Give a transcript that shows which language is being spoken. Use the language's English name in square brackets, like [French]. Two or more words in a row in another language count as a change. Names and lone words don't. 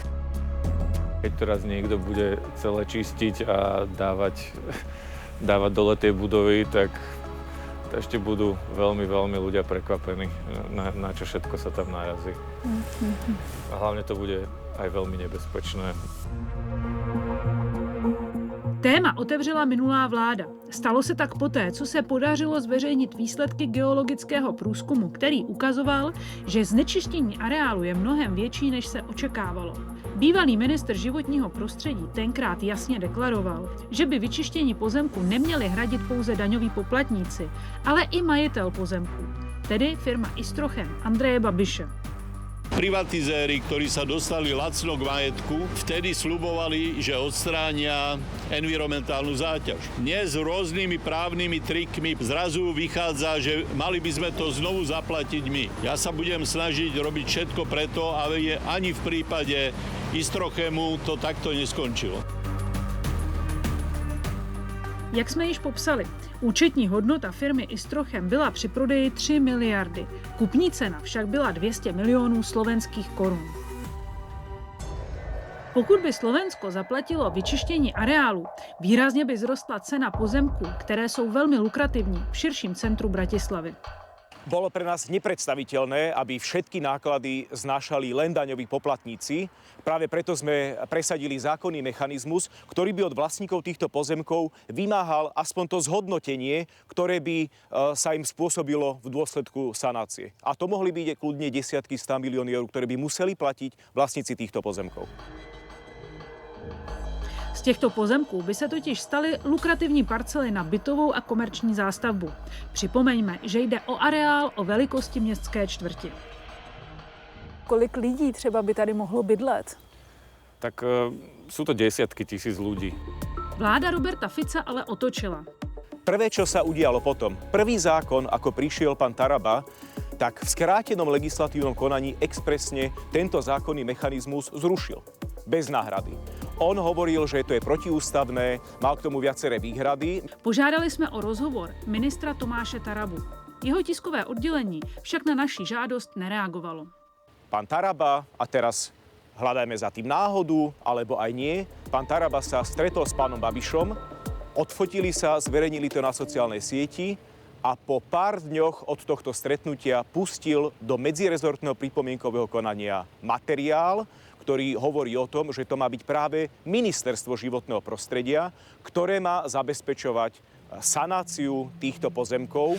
[Slovak] Keď teraz niekto bude celé čistiť a dávať dole tie budovy, tak ešte budú veľmi ľudia prekvapení, na čo všetko sa tam narazí. A hlavne to bude aj veľmi nebezpečné. [Czech] Téma otevřela minulá vláda. Stalo se tak poté, co se podařilo zveřejnit výsledky geologického průzkumu, který ukazoval, že znečištění areálu je mnohem větší, než se očekávalo. Bývalý ministr životního prostředí tenkrát jasně deklaroval, že by vyčištění pozemku neměli hradit pouze daňoví poplatníci, ale i majitel pozemku, tedy firma Istrochem Andreje Babiše. [Slovak] Privatizéri, ktorí sa dostali lacno k majetku, vtedy sľubovali, že odstránia environmentálnu záťaž. Dnes rôznymi právnymi trikmi zrazu vychádza, že mali by sme to znovu zaplatiť my. Ja sa budem snažiť robiť všetko preto, aby ani v prípade Istrochemu to takto neskončilo. [Czech] Jak jsme již popsali, účetní hodnota firmy Istrochem byla při prodeji 3 miliardy. Kupní cena však byla 200 milionů slovenských korun. Pokud by Slovensko zaplatilo vyčištění areálu, výrazně by zrostla cena pozemků, které jsou velmi lukrativní v širším centru Bratislavy. [Slovak] Bolo pre nás nepredstaviteľné, aby všetky náklady znášali len daňoví poplatníci. Práve preto sme presadili zákonný mechanizmus, ktorý by od vlastníkov týchto pozemkov vymáhal aspoň to zhodnotenie, ktoré by sa im spôsobilo v dôsledku sanácie. A to mohli byť kľudne desiatky 100 miliónov eur, ktoré by museli platiť vlastníci týchto pozemkov. [Czech] Z těchto pozemků by se totiž staly lukrativní parcely na bytovou a komerční zástavbu. Připomeňme, že jde o areál o velikosti městské čtvrti. Kolik lidí třeba by tady mohlo bydlet? [Slovak] Tak sú to desiatky tisíc ľudí. [Czech] Vláda Roberta Fica ale otočila. [Slovak] Prvé, čo sa udialo potom, prvý zákon, ako prišiel pán Taraba, tak v skrátenom legislatívnom konaní expresne tento zákonný mechanizmus zrušil. Bez náhrady. On hovoril, že to je protiústavné, mal k tomu viaceré výhrady. [Czech] Požádali jsme o rozhovor ministra Tomáše Tarabu. Jeho tiskové oddělení však na naši žádost nereagovalo. [Slovak] Pán Taraba, a teraz hľadajme za tým náhodu, alebo aj nie, pán Taraba sa stretol s pánom Babišom, odfotili sa, zverejnili to na sociálnej sieti a po pár dňoch od tohto stretnutia pustil do medzirezortného pripomienkového konania materiál, ktorý hovorí o tom, že to má byť práve Ministerstvo životného prostredia, ktoré má zabezpečovať sanáciu týchto pozemkov.